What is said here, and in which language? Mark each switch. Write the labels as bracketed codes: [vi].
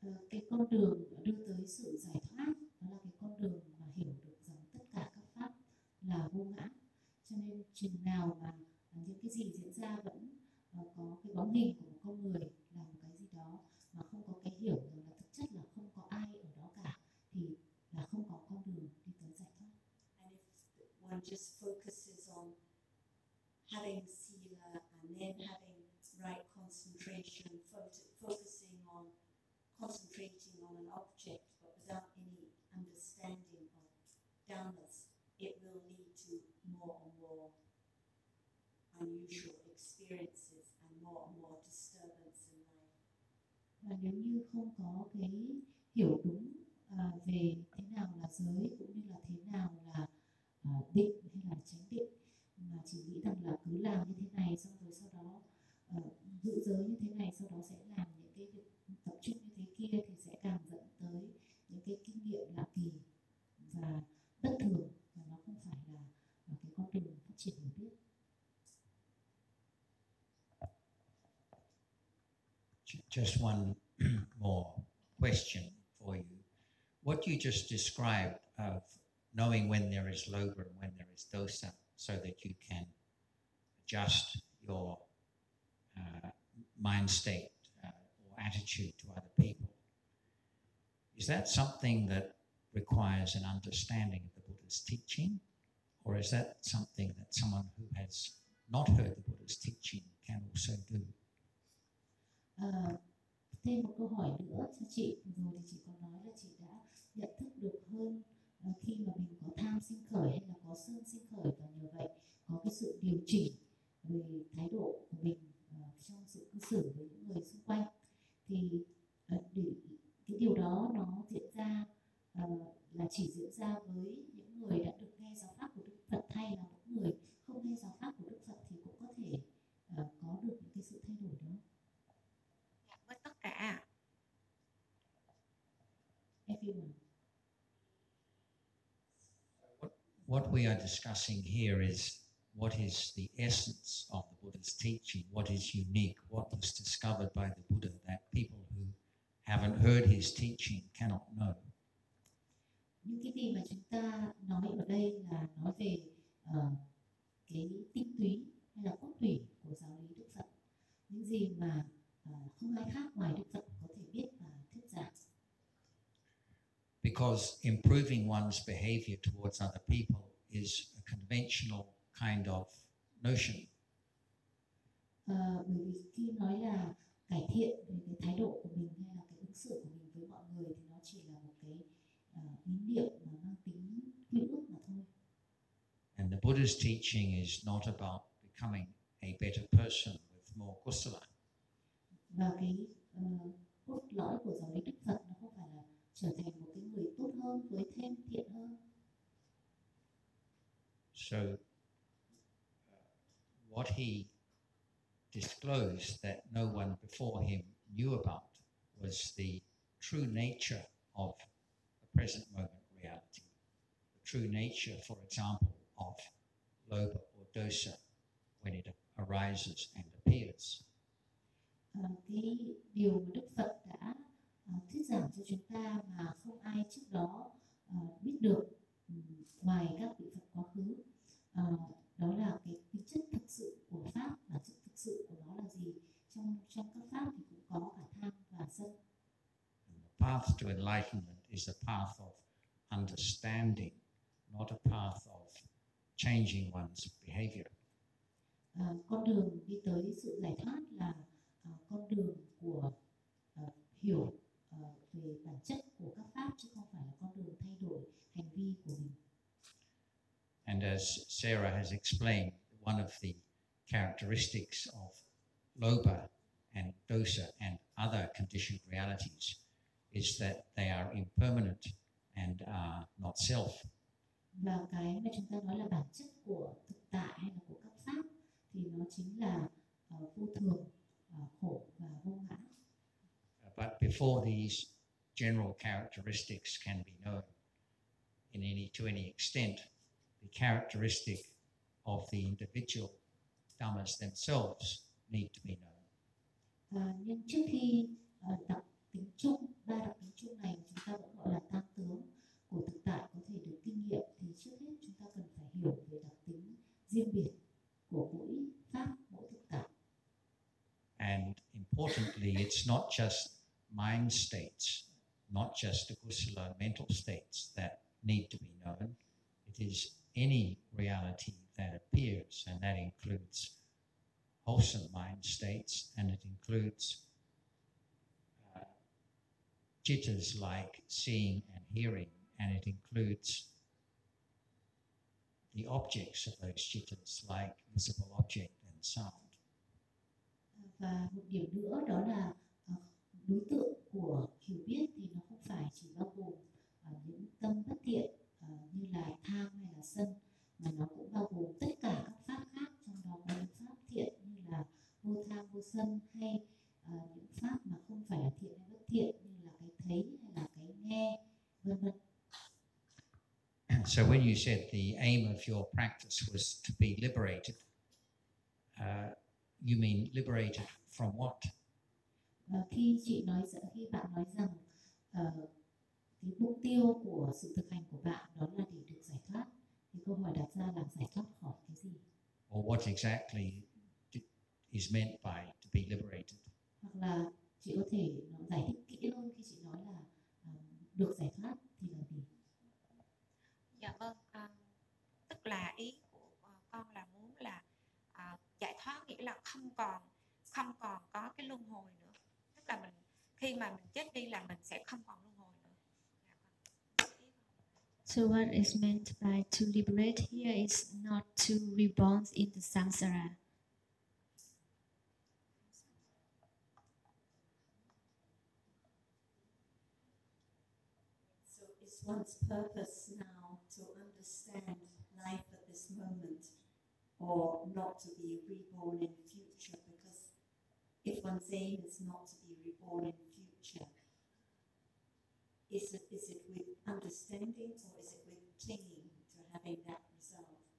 [vi] Cái con đường đưa tới sự giải thoát đó là cái con đường mà hiểu được rằng tất cả các pháp là vô ngã, cho nên chừng nào mà những cái gì diễn ra vẫn có cái bóng hình của một con người là một cái gì đó mà không có cái hiểu rằng là thực chất là không có ai ở đó cả, thì là không có con đường đi tới giải thoát. [en] And if one just focuses on having sila and then having right concentration, focusing on concentrating on an object but without any understanding of dhammas, it will lead to more and more unusual experiences and more disturbance in life. [vi] Và nếu như không có cái hiểu đúng về thế nào là giới cũng như là thế nào là định hay là chánh định, mà chỉ nghĩ rằng là cứ làm như thế này xong rồi sau đó giữ giới như thế này sau đó sẽ làm những cái việc tập trung như thế kia, thì sẽ càng dẫn tới những cái kinh nghiệm lạ kỳ và bất thường, và nó không phải là cái con đường phát triển hiểu biết. [en] Just one more question for you. What you just described of knowing when there is lobha and when there is dosa, so that you can adjust your mind state attitude to other people. Is that something that requires an understanding of the Buddha's teaching? Or is that something that someone who has not heard the Buddha's teaching can also do? [vi] Thêm một câu hỏi nữa cho chị. Rồi thì chị có nói là chị đã nhận thức được hơn khi mà mình có tham sinh khởi hay là có sân sinh khởi, và nhờ vậy có cái sự điều chỉnh về thái độ của mình trong sự cư xử với những người xung quanh. Thì cái điều đó nó diễn ra là chỉ diễn ra với những người đã được nghe giáo pháp của Đức Phật, thay là những người không nghe giáo pháp của Đức Phật thì cũng có thể có được những cái sự thay đổi đó. Với tất cả [en] everyone. What we are discussing here is what is the essence of the Buddha's teaching? What is unique? What was discovered by the Buddha that people who haven't heard his teaching cannot know? [vi] Những cái gì mà chúng ta nói ở đây là nói về cái tinh túy hay là cốt tủy của giáo lý Đức Phật. Những gì mà không ai khác ngoài Đức Phật có thể biết và thuyết giảng. [en] Because improving one's behavior towards other people is a conventional kind of notion. [vi] Bởi vì khi nói là cải thiện về cái thái độ của mình hay là cái ứng xử của mình với mọi người thì nó chỉ là một cái ý niệm mà mang tính quy ước mà thôi. [en] And the Buddha's teaching is not about becoming a better person with more kusala. [vi] Và cái cốt lõi của giáo lý Đức Phật nó không phải là trở thành một cái người tốt hơn với thêm thiện hơn. [en] So what he disclosed that no one before him knew about was the true nature of the present moment reality. The true nature, for example, of lobha or dosa when it arises and appears. [vi] Cái điều mà Đức Phật đã thuyết giảng cho chúng ta mà không ai trước đó biết được ngoài các vị Phật quá khứ. Đó là cái tính chất thực sự của pháp, bản chất thực sự của nó là gì. Trong các pháp thì cũng có cả tham và sân. [en] And the path to enlightenment is a path of understanding not a path of changing one's behavior. [vi] Con đường đi tới sự giải thoát là con đường của hiểu về bản chất của các pháp chứ không phải là con đường thay đổi hành vi của mình. [en] And as Sarah has explained, one of the characteristics of lobha and dosa and other conditioned realities is that they are impermanent and are not self. [vi] Và cái mà chúng ta nói là bản chất của thực tại hay là của các pháp thì nó chính là vô thường, khổ và vô ngã. [en] But before these general characteristics can be known in any to any extent, the characteristic of the individual dhammas themselves need to be known. [vi] Nhưng trước khi đặc tính chung, ba đặc tính chung này chúng ta vẫn gọi là tam tướng của thực tại có thể được kinh nghiệm thì trước hết chúng ta cần phải hiểu về đặc tính riêng biệt của mỗi pháp, mỗi thực tại. [en] And importantly, it's not just mind states, not just akusala mental states that need to be known. It is any reality that appears, and that includes wholesome mind states, and it includes jittas like seeing and hearing, and it includes the objects of those jittas like visible object and sound. [vi] Và một điểm nữa đó là đối tượng của hiểu biết thì nó không phải chỉ bao gồm những tâm bất thiện như là tham hay là sân, mà nó cũng bao gồm tất cả các pháp khác, trong đó có những pháp thiện như là vô tham vô sân, hay những pháp mà không phải là thiện hay bất thiện như là cái thấy hay là cái nghe, vân vân. [en] So when you said the aim of your practice was to be liberated, you mean liberated from what? [vi] Khi bạn nói rằng cái mục tiêu của sự thực hành của bạn đó là để được giải thoát, thì câu hỏi đặt ra là giải thoát khỏi cái gì? [en] Or what exactly is meant by to be liberated? [vi] Hoặc là chị có thể giải thích kỹ hơn khi chị nói là được giải thoát thì là gì? Dạ vâng, tức là ý của con là muốn là giải thoát nghĩa là không còn có cái luân hồi nữa. Tức là mình khi mà mình chết đi là mình sẽ không còn luân hồi nữa. [en] So what is meant by to liberate here is not to reborn in the samsara. So it's one's purpose now to understand life at this moment, or not to be reborn in the future, because if one's aim is not to be reborn in the future, is it with understanding or is it with clinging to having that result?